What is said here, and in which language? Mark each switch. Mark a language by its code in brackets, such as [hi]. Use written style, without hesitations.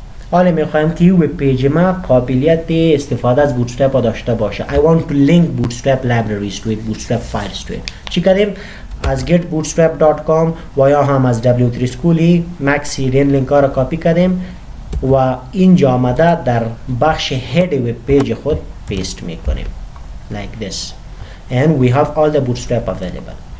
[fa] حالا میخوایم که وب پیج ما قابلیت استفاده از بوتسترپ داشته باشه. [en] I want to link bootstrap libraries to it, bootstrap files to it. [fa] چی کردیم؟ از getbootstrap.com و یا هم از W3 Schooly Mac CDN لینک ها را کاپی کردیم و اینجا آمده در بخش هد وب پیج خود پیست میکنیم [en] like this and we have all the bootstrap available.